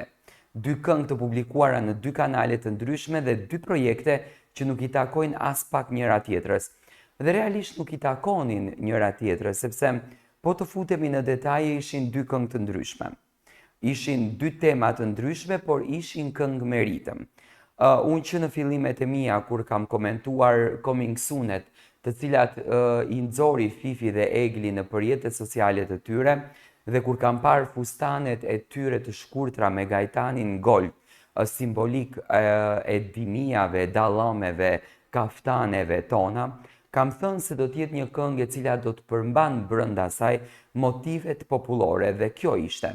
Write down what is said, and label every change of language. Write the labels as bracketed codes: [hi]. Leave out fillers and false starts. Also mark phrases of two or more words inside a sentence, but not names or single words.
[sq] Dy këngë të publikuara në dy kanale të ndryshme dhe dy projekte që nuk i takojnë as pak njëra tjetrës. Dhe realisht nuk i takonin njëra tjetrës, sepse po të futemi në detaje ishin dy këngë të ndryshme. Ishin dy tema të ndryshme, por ishin këngë me ritëm. Unë që në fillimet e mia, kur kam komentuar [en] coming soon- [sq] et, të cilat i nxori Fifi dhe Egli në përjetët sociale të tyre, dhe kur kam parë fustanet e tyre të shkurtra me gajtanin gold, simbolik e dinijave, dallameve, kaftaneve tona, kam thënë se do t'jetë një këngë e cila do të përmban brenda saj motivet popullore dhe kjo ishte.